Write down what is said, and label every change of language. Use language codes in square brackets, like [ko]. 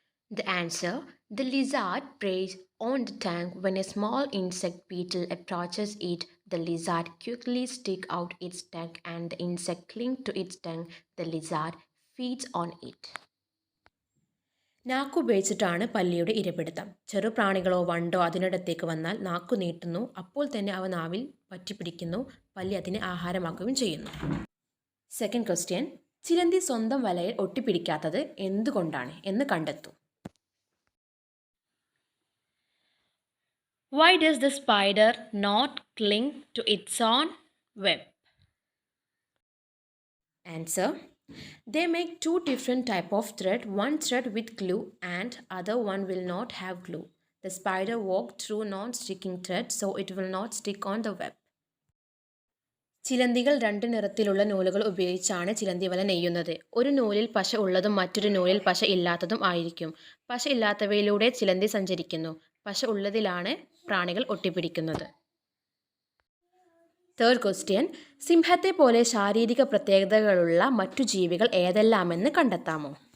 [en] The answer, the lizard preys on the tongue. When a small insect beetle approaches it, the lizard quickly sticks out its tongue and the insect clings to its tongue. The lizard feeds on it. [ml] നാക്ക് ഉപയോഗിച്ചിട്ടാണ് പല്ലിയുടെ ഇരപിടുത്തം. ചെറു പ്രാണികളോ വണ്ടോ അതിനിടത്തേക്ക് വന്നാൽ നാക്കു നീട്ടുന്നു. അപ്പോൾ തന്നെ അവ നാവിൽ പറ്റിപ്പിടിക്കുന്നു. പല്ലി അതിനെ ആഹാരമാക്കുകയും ചെയ്യുന്നു. സെക്കൻഡ് ക്വസ്റ്റ്യൻ, ചിലന്തി സ്വന്തം വലയിൽ ഒട്ടിപ്പിടിക്കാത്തത് എന്തുകൊണ്ടാണ് എന്ന് കണ്ടെത്തൂ. [en] Why does the spider not cling to its own web? Answer, they make 2 different type of thread, one thread with glue and other one will not have glue. The spider walks through non-sticking thread so it will not stick on the web. [ml] ചിലന്തികൾ 2 നിറത്തിലുള്ള നൂലുകൾ ഉപയോഗിച്ചാണ് ചിലന്തി വല നെയ്യുന്നത്. ഒരു നൂലിൽ പശ ഉള്ളതും മറ്റൊരു നൂലിൽ പശ ഇല്ലാത്തതും ആയിരിക്കും. പശ ഇല്ലാത്തവയിലൂടെ ചിലന്തി സഞ്ചരിക്കുന്നു. പശ ഉള്ളതിലാണ് പ്രാണികൾ ഒട്ടിപ്പിടിക്കുന്നത്. തേർഡ് ക്വസ്റ്റ്യൻ, സിംഹത്തെ പോലെ ശാരീരിക പ്രത്യേകതകളുള്ള മറ്റു ജീവികൾ ഏതെല്ലാമെന്ന് കണ്ടെത്താമോ.